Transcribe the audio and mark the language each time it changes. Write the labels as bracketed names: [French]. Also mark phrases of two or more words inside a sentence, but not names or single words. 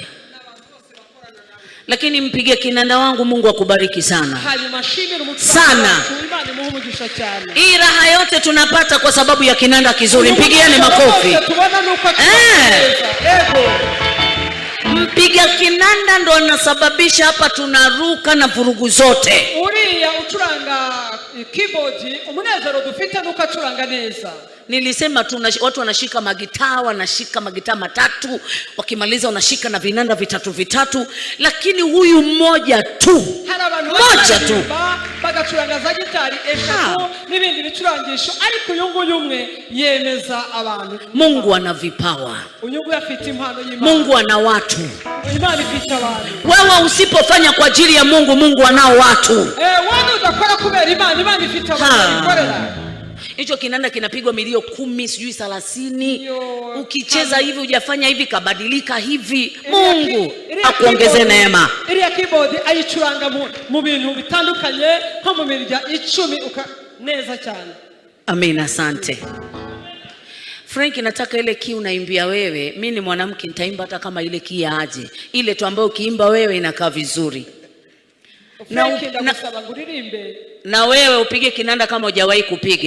[Swahili] Lakini mpige kinanda wangu, Mungu akubariki sana sana. Hii raha yote tunapata kwa sababu ya kinanda kizuri. Mpigieni makofi. Mpiga kinanda ndo anasababisha hapa tunaruka na vurugu zote. [Kinyarwanda] Uriya ucuranga keyboard umunezero dufite nuko acuranga neza. [Swahili] Nilisema watu wanashika magitaa, wanashika magitaa matatu, wakimaliza wanashika na vinanda vitatu, lakini huyu mmoja tu. Mmoja tu. [Kinyarwanda] Bagacuranga za gitari eshatu n'ibindi bicurangisho, ariko uyungu yumwe yemeza abantu. [Swahili] Mungu ana vipawa. [Kinyarwanda] Uyungu afite impano y'Imana. [Swahili] Mungu ana watu. [Kinyarwanda] Imana ifite abantu. [Swahili] Wewe usipofanya kwa ajili ya Mungu, Mungu anao watu. [Kinyarwanda] Wewe udakora kubera Imana, Imana ifite abantu ikorera. [Swahili] Hicho kinanda kinapigwa milio 10 sijui 30. Ukicheza hivi hujafanya hivi kabadilika hivi. Mungu akuongeze neema. [Kinyarwanda] Iriya keyboard ayicuranga mu bintu bitandukanye nko mu mirya 10 neza cyane. [Swahili] Amina, asante. Frank, nataka ile key unaimbia wewe. Mimi ni mwanamke, nitaimba hata kama ile key aje. Ile tu ambayo ukiimba wewe inakaa vizuri. Na wewe upige kinanda kama hujawahi kupiga.